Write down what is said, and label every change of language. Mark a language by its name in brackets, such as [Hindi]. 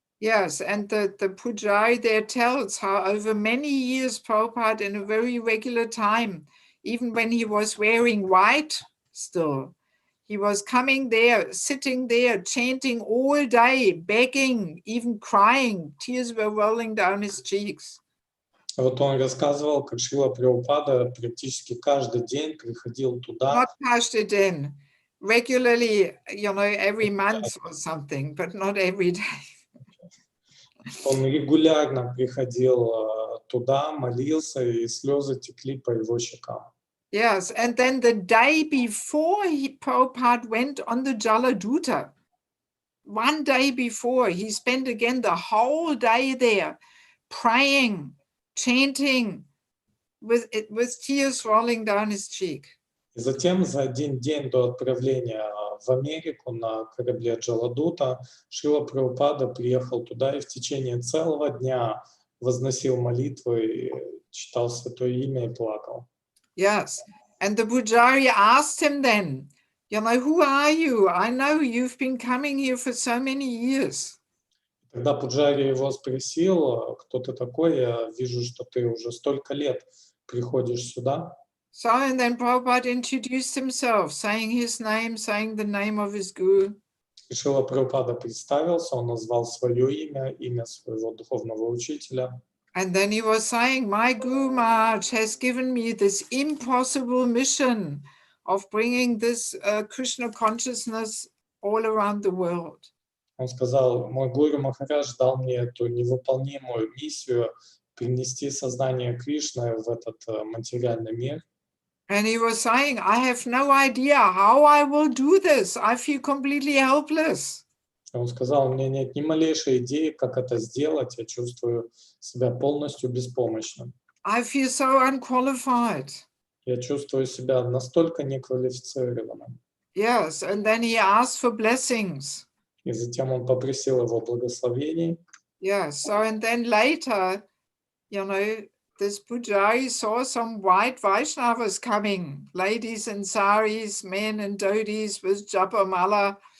[English] Yes, and the Pujari there tells how over many years Prabhupada in a very regular time, even when he was wearing white still, he was coming there, sitting there, chanting all day, begging, even crying. Tears were rolling down his cheeks. [Russian] Вот он рассказывал, как Шрила Прабхупада практически каждый день приходил туда. [English] Not Pastor regularly, every month or something, but not every day. [Russian] Он регулярно приходил туда, молился, и слезы текли по его щекам. [English] Yes, and then the day before Prabhupada went on the Jaladuta, one day before, he spent again the whole day there, praying, chanting, with tears rolling down his cheek. [Russian] И затем за один день до отправления в Америку на корабле Джаладута Шрила Прабхупада приехал туда и в течение целого дня возносил молитвы, и читал Святое Имя и плакал. [English] Yes, and the Pujari asked him then, who are you? I know you've been coming here for so many years. [Russian] Когда Пуджари его спросил, кто ты такой, я вижу, что ты уже столько лет приходишь сюда. [English] So, and then Prabhupada introduced himself, saying his name, saying the name of his guru. [Russian] И Шрила Прабхупада представился, он назвал свое имя, имя своего духовного учителя. [English] And then he was saying, my Guru Maharaj has given me this impossible mission of bringing this Krishna consciousness all around the world. [Russian] Он сказал, мой Гуру Махарадж дал мне эту невыполнимую миссию принести сознание Кришны в этот материальный мир. [English] And he was saying, I have no idea how I will do this. I feel completely helpless. [Russian] Он сказал, у меня нет ни малейшей идеи, как это сделать. Я чувствую себя полностью беспомощным. [English] I feel so unqualified. [Russian] Я чувствую себя настолько неквалифицированным. [English] Yes, and then he asked for blessings. [Russian] И затем он попросил его благословений. [English] Yeah, so and then later, this Pujari saw some white Vaishnavas coming, ladies in saris, men in dhotis with japamala.